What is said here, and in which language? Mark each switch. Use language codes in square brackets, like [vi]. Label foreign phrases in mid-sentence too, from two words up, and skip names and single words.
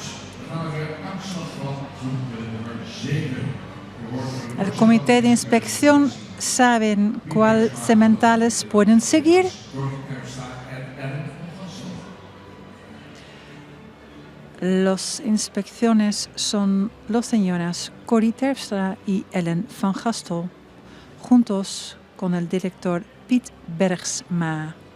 [nl] Dan gaan we de uitslag van groep nummer 7. [es] El comité de inspección saben cuáles sementales pueden seguir. Las inspecciones son las señoras Corrie Terpstra y Ellen van Gastel, juntos con el director Piet Bergsma.